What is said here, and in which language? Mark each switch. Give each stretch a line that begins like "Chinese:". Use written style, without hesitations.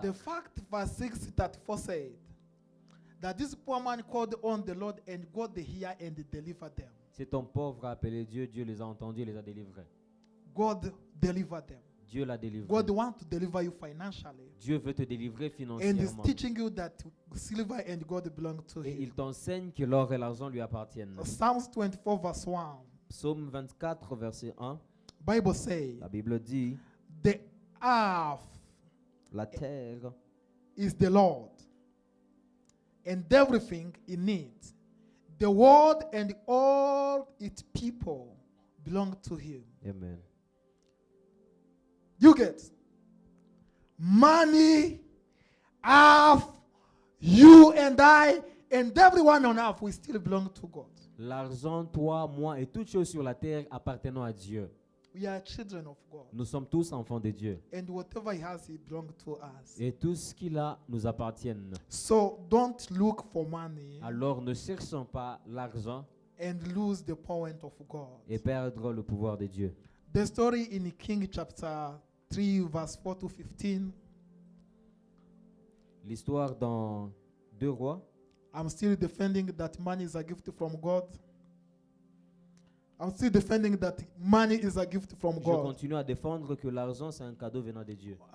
English: The fact verse 6:34 said that this poor man called on the Lord and God hear and delivered them.
French: C'est un pauvre a appelé Dieu, Dieu les a entendus et les a délivrés.
English: God delivered them.
French: Dieu l'a délivré.
English: God wants to deliver you financially.
French: Dieu veut te délivrer
English: And he's
French: financièrement.
English: teaching you that silver and gold belong to
French: Et
English: him.
French: il t'enseigne que l'or et l'argent lui appartiennent.
English: Psalms 24 verse 1.
French: Psaume 24, verset 1,
English: Bible says,
French: la Bible dit,
English: the earth
French: la terre
English: is the Lord and everything in it. The world and all its people belong to him. Amen. You get money, earth, you and I, and everyone on earth, we still belong to God.
French: L'argent, toi, moi et toutes choses sur la terre appartenant à Dieu.
English: We are children of God.
French: Nous sommes tous enfants de Dieu.
English: And whatever he has, he belongs to us.
French: Et tout ce qu'il a nous appartient.
English: So don't look for money
French: Alors ne cherchons pas l'argent
English: and lose the point of God.
French: et perdre le pouvoir de Dieu.
English: The story in King chapter 3, verse 4 to 15.
French: L'histoire dans 2 Rois.
English: I'm still defending that money is a gift from God. I'm still defending that money is a gift from
French: Je
English: God.
French: continue à défendre que l'argent c'est un cadeau venant de Dieu.